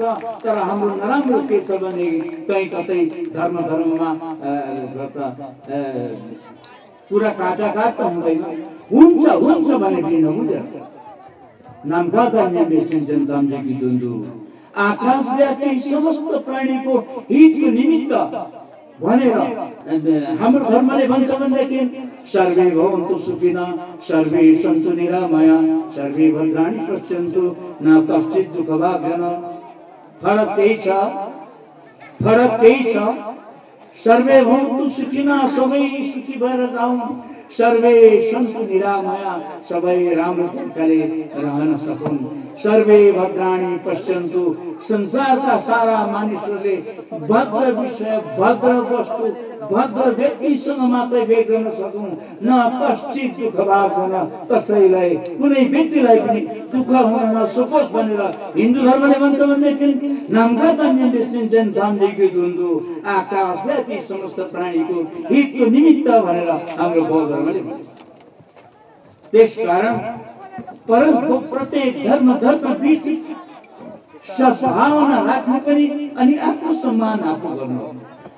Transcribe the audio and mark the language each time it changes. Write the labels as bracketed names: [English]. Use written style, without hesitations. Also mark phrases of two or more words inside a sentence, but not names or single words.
[Nepali] तर हाम्रो नराम्रो के छ भने कहीँ कतै धर्ममा पुरा काटाकाट त हुँदैन। हुन्छ भने पनि नबुझेर नामका जनतामजेकी दुन्दु आकाशव्यापी समस्त प्राणीको हितको निमित्त भनेर हाम्रो धर्मले भन्छ भनेदेखि [Sanskrit] सर्वे भवन्तु सुखिनः सर्वे सन्तु निरामया सर्वे भद्राणि पश्यन्तु न कश्चित् दुःखभाग् जनः। [Nepali] फरक त्यही छ। [Sanskrit] सर्वे भवन्तु सुखिनः, [Nepali] सबै सुखी भएर जाउँ। [Sanskrit] सर्वे सन्तु निरामया, [Nepali] सबै राम्रो तरिकाले रहन सकुन्। [Sanskrit] सर्वे भद्राणि पश्यन्तु, [Nepali] संसारका सारा मानिसहरूले भद्र विषय, भद्र वस्तु, भद्र व्यक्तिसँग मात्रै भेट गर्न सकौँ। [Sanskrit] न कश्चित् दुःखभाग् जनः, [Nepali] कसैलाई कुनै व्यक्तिलाई पनि दुःख हुन नसकोस् भनेर हिन्दू धर्मले भन्छ भनेदेखि नामका तान्यन धामदेखि दुन्दु आकाशव्यापी समस्त प्राणीको हितको निमित्त भनेर हाम्रो बौद्ध धर्मले भन्छ। त्यसकारण परन्तु प्रत्येक धर्म बीच सद्भावना राख्नु पनि अनि आत्मसम्मान आफू गर्नु।